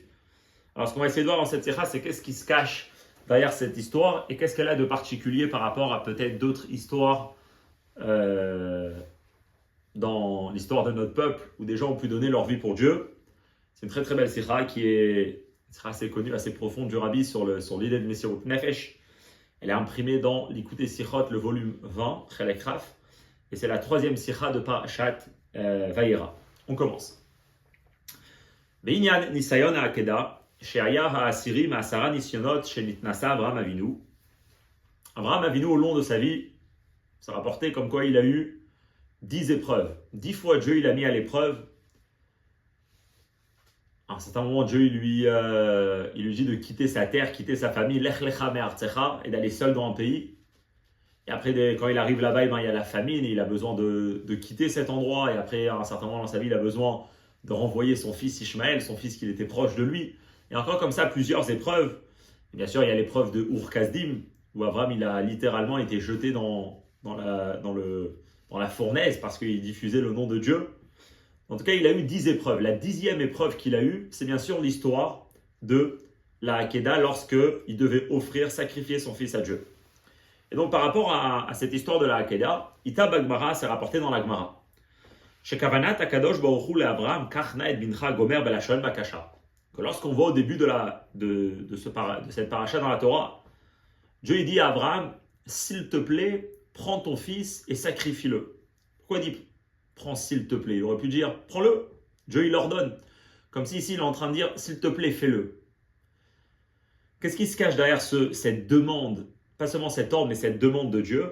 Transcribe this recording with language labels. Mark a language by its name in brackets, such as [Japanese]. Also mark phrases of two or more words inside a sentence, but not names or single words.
[French] Alors ce qu'on va essayer de voir dans cette sikha, c'est qu'est-ce qui se cache derrière cette histoire et qu'est-ce qu'elle a de particulier par rapport à peut-être d'autres histoires dans l'histoire de notre peuple où des gens ont pu donner leur vie pour Dieu. C'est une très très belle sikha qui sera assez connue, assez profonde du Rabbi sur l'idée de [Hebrew] מסירות נפש. [French] Elle est imprimée dans l'Ikutei Sichot, le volume 20, [Hebrew] חלק כ, [French] et c'est la troisième sikha de Parashat Vayera. On commence. [Hebrew] בענין נסיון העקדה שהיה העשירי מעשרה נסיונות שנתנסה אברהם אבינו. [French] Abraham Avinu, au long de sa vie, c'est rapporté comme quoi il a eu 10 épreuves. 10 fois Dieu il a mis à l'épreuve. À un certain moment, Dieu il lui dit de quitter sa terre, quitter sa famille, [Hebrew] לך לך מארצך, [French] et d'aller seul dans un pays. Et après, quand il arrive là-bas, il y a la famine, et il a besoin de quitter cet endroit. Et après, à un certain moment dans sa vie, il a besoin de renvoyer son fils Ishmaël, son fils qui était proche de lui. Et encore comme ça, plusieurs épreuves. Et bien sûr, il y a l'épreuve de Ur Kasdim, où Abraham il a littéralement été jeté dans la fournaise parce qu'il diffusait le nom de Dieu. En tout cas, il a eu 10 épreuves. La 10e épreuve qu'il a eue, c'est bien sûr l'histoire de la Hakeda lorsqu'il devait sacrifier son fils à Dieu. Et donc, par rapport à cette histoire de la Hakeda, [Hebrew] איתא בגמרא, [French] c'est rapporté dans la Gemara. [Hebrew] שאמר הקדוש ברוך הוא לאברהם קח נא את בנך גומר בלשון בקשה. [French] Que lorsqu'on voit au début de cette paracha dans la Torah, Dieu dit à Abraham, s'il te plaît, prends ton fils et sacrifie-le. Pourquoi il dit prends s'il te plaît? Il aurait pu dire prends-le. Dieu il ordonne. Comme si ici il est en train de dire, s'il te plaît, fais-le. Qu'est-ce qui se cache derrière cette demande, pas seulement cet ordre, mais cette demande de Dieu?